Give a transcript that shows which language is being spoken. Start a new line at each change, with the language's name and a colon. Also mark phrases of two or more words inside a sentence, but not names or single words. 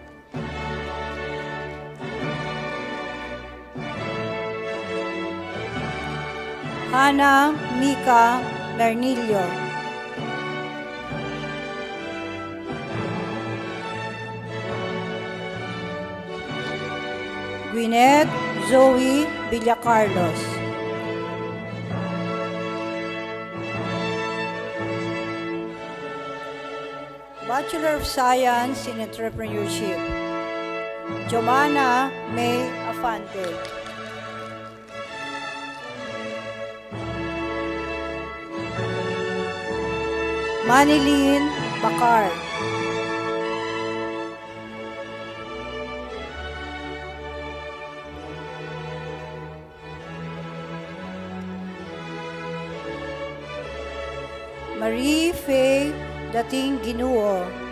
English: Hana Mika Bernilio. Gwyneth Zoe Villacarlos. Bachelor of Science in Entrepreneurship, Jomana May Afante. Manilyn Bakar. Marie Faye Dating Ginuo.